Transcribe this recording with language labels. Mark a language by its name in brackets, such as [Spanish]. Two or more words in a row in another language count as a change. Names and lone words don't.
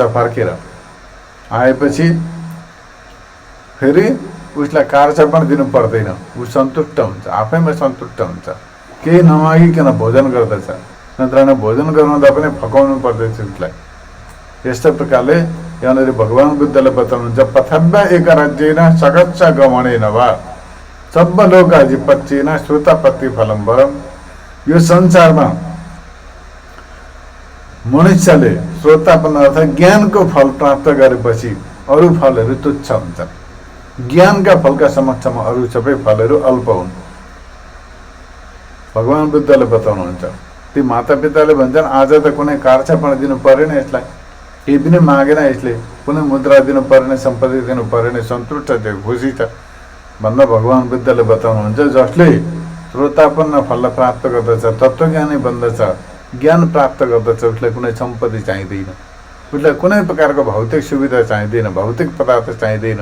[Nepali] फर्केर आएपछि फेरि उसलाई कारचपन दिनु पर्दैन, ऊ सन्तुष्ट हुन्छ, आफैमा सन्तुष्ट हुन्छ। केही नमागिकन भोजन गर्दछ, नत्र भोजन गराउँदा पनि फकाउनु पर्दैछ उसलाई। यस्तो प्रकारले यहाँनिर भगवान् बुद्धले बताउनुहुन्छ, [Pali] पथव्य एक राज्येन सगच्छ गमनेन वा सब्बलोकाधिपत्येन श्रुतपत्ति फलम वरम। [Nepali] यो संसारमा मनुष्यले श्रोतापन अर्थात् ज्ञानको फल प्राप्त गरेपछि अरू फलहरू तुच्छ हुन्छन्। ज्ञानका फलका समक्षमा अरू सबै फलहरू अल्प हुन्। भगवान बुद्धले बताउनुहुन्छ। ती मातापिताले भन्छन् आज त कुनै कार्छ पनि दिनु परेन, यसलाई केही पनि मागेन, यसले कुनै मुद्रा दिनु परेन, सम्पत्ति दिनु परेन, सन्तुष्ट छ, खुसी छ भन्दा भगवान बुद्धले बताउनुहुन्छ जसले श्रोतापन्न फल प्राप्त गर्दछ, तत्त्वज्ञानी बन्दछ, ज्ञान प्राप्त गर्दछ, उसलाई कुनै सम्पत्ति चाहिँदैन, उसलाई कुनै प्रकारको भौतिक सुविधा चाहिँदैन, भौतिक पदार्थ चाहिँदैन।